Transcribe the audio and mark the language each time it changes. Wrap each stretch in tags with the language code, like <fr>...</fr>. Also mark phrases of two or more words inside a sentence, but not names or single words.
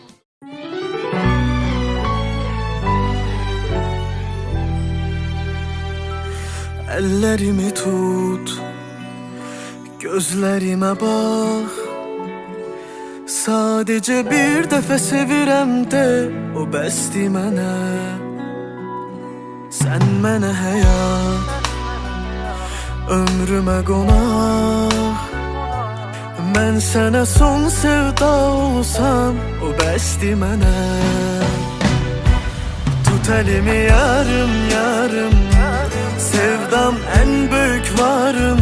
<tr>Ellerimi tut, gözlerime bak. Sadece bir defa sevirem</tr> <az>de o bəsdi mənə. Sen mənə həyat, ömrümə qonaq. Mən sənə son sevda olsam, o bəsdir mənə. Tut əlimi yarım yarım, sevdam ən böyük varım.</az>